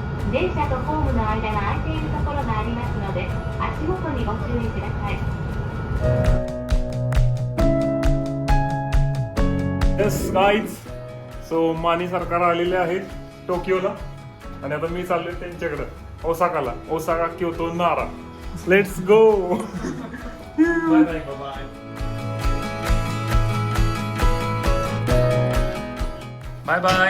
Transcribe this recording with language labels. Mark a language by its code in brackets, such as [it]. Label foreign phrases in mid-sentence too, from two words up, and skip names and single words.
[ja] 電車とホームの間が空いているところがありますので、足元にご注意ください。 [en] Yes guys, [mr] सो मानी सरकार आलेले आहेत टोकियोला आणि आता मी चाललोय त्यांच्याकडे ओसाकाला. [en] Osaka, Kyoto, Nara. Let's go. Bye bye bye. Bye bye.